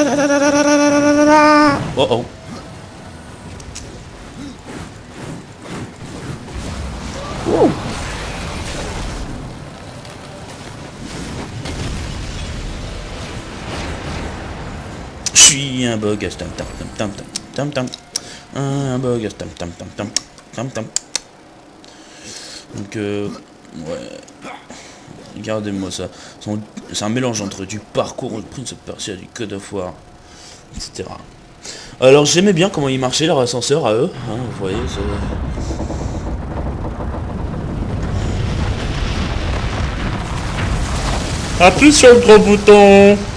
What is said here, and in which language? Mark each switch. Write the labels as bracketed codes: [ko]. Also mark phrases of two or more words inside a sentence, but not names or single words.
[fr] Oh oh. Oh. Je suis un bug, tam tam tam tam tam tam. Un bug, tam tam tam tam tam tam. Donc ouais. Regardez-moi ça. C'est un mélange entre du parcours de Prince of Persia, du God of War, etc. Alors j'aimais bien comment ils marchaient leur ascenseur à eux. Hein, vous voyez. Appuie sur le gros bouton.